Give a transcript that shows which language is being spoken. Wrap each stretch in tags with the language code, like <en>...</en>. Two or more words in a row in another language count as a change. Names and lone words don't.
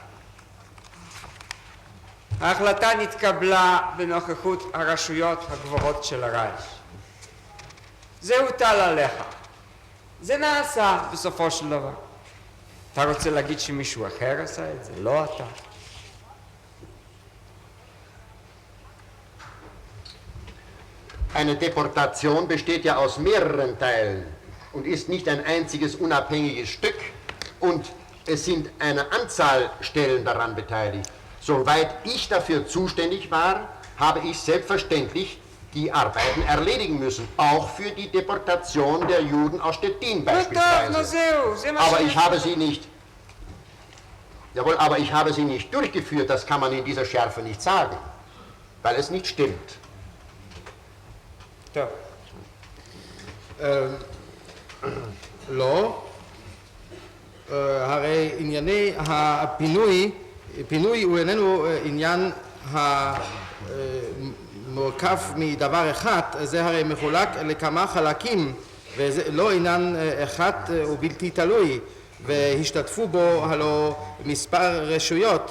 <he>ההחלטה נתקבלה בנוכחות הרשויות הגבוהות של הרייך. זה הוטל עליך. זה נעשה בסופו של דבר. אתה רוצה להגיד שמישהו אחר עשה את זה? לא אתה.</he> <de>Eine Deportation besteht ja aus mehreren Teilen und ist nicht ein einziges unabhängiges Stück und es sind eine Anzahl Stellen daran beteiligt. Soweit ich dafür zuständig war, habe ich selbstverständlich die Arbeiten erledigen müssen, auch für die Deportation der Juden aus Stettin beispielsweise. Aber ich habe sie nicht, jawohl, aber ich habe sie nicht durchgeführt, das kann man in dieser Schärfe nicht sagen, weil es nicht stimmt.</de> <he>טוב. לא, הרי ענייני פינוי הוא איננו עניין מורכב מדבר אחד, זה הרי מחולק לכמה חלקים וזה לא עניין אחד ובלתי תלוי והשתתפו בו הלא מספר רשויות.</he>